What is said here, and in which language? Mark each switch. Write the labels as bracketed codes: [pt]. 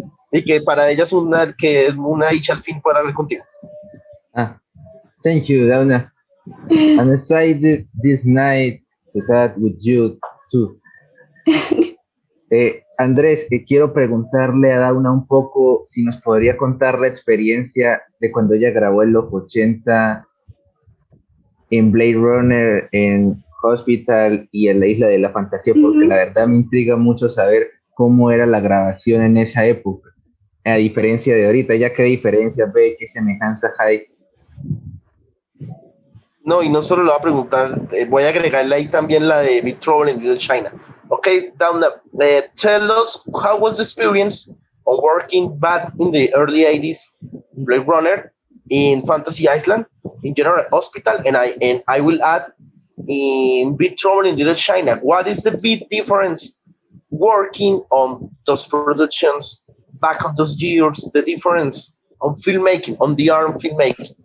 [es] Y que para ella es una dicha al fin poder hablar contigo. [en] Thank you, Dawna. I'm excited this night to talk with you too. [es] Andrés, quiero preguntarle a Dawna un poco si nos podría contar la experiencia de cuando ella grabó en los 80 en Blade Runner, en Hospital y en la Isla de la Fantasía, porque la verdad me intriga mucho saber cómo era la grabación en esa época, a diferencia de ahorita. ¿Ya qué diferencias ve, qué semejanzas hay? No, y no solo lo voy a preguntar, voy a agregarle ahí también la de Big Trouble in Little China. [en] Okay, Dawna, tell us how was the experience of working back in the early 80s, Blade Runner, in Fantasy Island, in General Hospital, and I will add in Big Trouble in Little China. What is the big difference working on those productions back on those years, the difference on filmmaking, on the art of filmmaking?